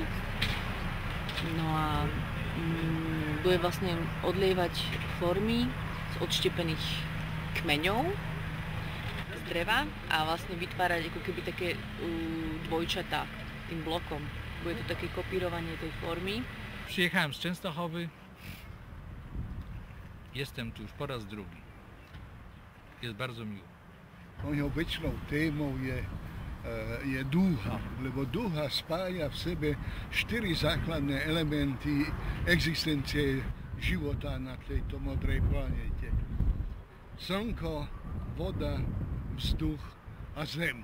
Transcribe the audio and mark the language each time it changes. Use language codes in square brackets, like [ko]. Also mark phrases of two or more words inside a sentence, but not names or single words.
[sk] No a bude vlastne odlievať formy z odštepených kmeňov z dreva a vlastne vytvárať ako keby také dvojčatá tým blokom. Bude to také kopírovanie tej formy. [pl] Przyjechałem z Częstochowy. Jestem tu już po raz drugi. Jest bardzo miło. [sk] Moją obecnou témou je dúha, lebo dúha spája v sebe 4 základné elementy existencie života na tejto modrej planéte. Slnko, voda, vzduch a zem.